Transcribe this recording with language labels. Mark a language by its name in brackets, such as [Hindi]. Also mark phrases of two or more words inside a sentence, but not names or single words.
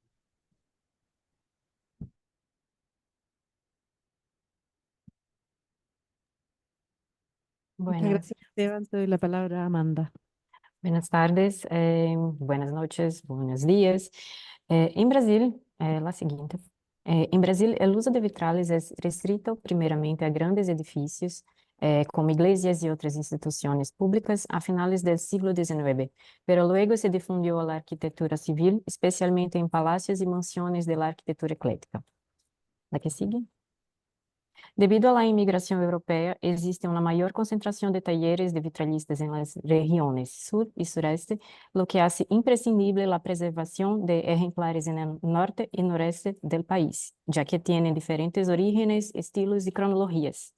[Spanish] Muchas Bueno, gracias, Esteban. Te doy la palabra a Amanda. buenas tardes, buenas noches, buenos días. En Brasil, la siguiente. [Portuguese] Em Brasil, o uso de vitrales é restrito primeiramente a grandes edifícios, como igrejas e outras instituições públicas, [Spanish] a finales [Portuguese] do século XIX, [Spanish] pero luego [Portuguese] se difundiu [Spanish] a la arquitectura civil, [Portuguese] especialmente em palácios e mansões [Spanish] de la arquitectura eclética. La que sigue. Debido a la inmigración europea, existe una mayor concentración de talleres de vitralistas en las regiones sur y sureste, lo que hace imprescindible la preservación de ejemplares en el norte y noreste del país, ya que tienen diferentes orígenes, estilos y cronologías.